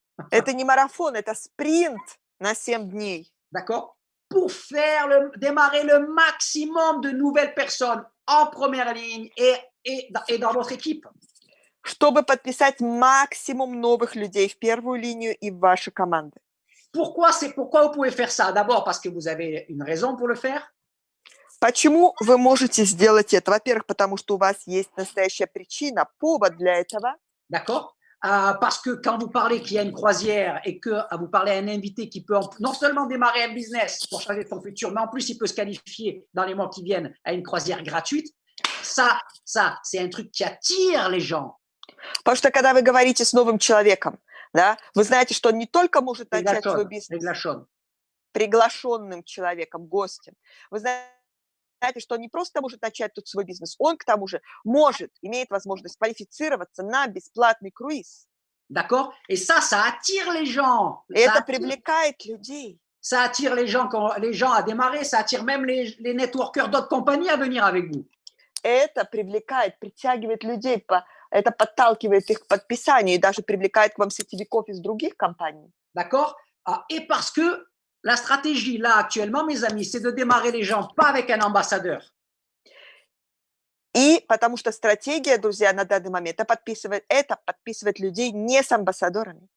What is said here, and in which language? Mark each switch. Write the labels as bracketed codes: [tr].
[ru] Это не марафон, это спринт на 7 дней. [fr] D'accord? Pour démarrer le maximum de nouvelles personnes en première ligne et dans votre équipe. [ru] Чтобы подписать максимум новых людей в первую линию и в ваши команды. [fr] Pourquoi vous pouvez faire ça? D'abord parce que vous avez une raison pour le faire. [ru] Почему вы можете сделать это? Во-первых, потому что у вас есть настоящая причина, повод для этого. [fr] D'accord? Parce que quand vous parlez qu'il y a une croisière et que vous parlez à un invité qui peut non seulement démarrer un business pour changer son futur, mais en plus il peut se qualifier dans les mois qui viennent à une croisière gratuite, ça c'est un truc qui attire les gens. [ru] Потому что когда вы говорите с новым человеком, да, вы знаете, что он не только может начать свой бизнес приглашенным человеком, гостем. Вы знаете, что он не просто может начать тут свой бизнес, он к тому же имеет возможность квалифицироваться на бесплатный круиз. [fr] D'accord? Et ça attire les gens. [ru] Это привлекает людей. [fr] Ça attire les gens à démarrer, ça attire même les networkers d'autres compagnies à venir avec vous. [ru] Это привлекает, притягивает людей, это подталкивает их к подписанию и даже привлекает к вам сетевиков из других компаний. [fr] D'accord? Et parce que la stratégie, là, actuellement, mes amis, c'est de démarrer les gens pas avec un ambassadeur. [ru] И потому что стратегия, друзья, на данный момент, это подписывать людей не с амбассадорами.